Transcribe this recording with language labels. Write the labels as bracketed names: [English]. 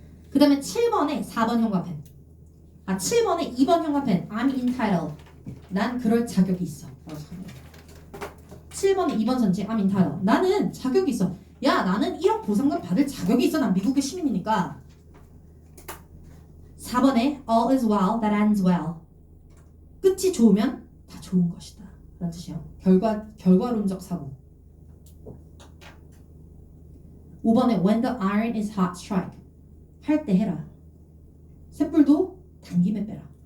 [Korean] 그 다음에 7번에 4번 형광펜. 7번에 2번 형광펜. [English] I'm entitled. [Korean] 난 그럴 자격이 있어. 7번에 2번 선지 [English] I'm entitled. [Korean] 나는 자격이 있어. 야, 나는 1억 보상금 받을 자격이 있어. 난 미국의 시민이니까. [English] 4번에 all is well that ends well. [Korean] 끝이 좋으면 다 좋은 것이다. 라는 뜻이에요. 결과론적 사고. [English] 5번에 when the iron is hot strike. [Korean] 할 때 해라. 쇳불도 당김에 빼라.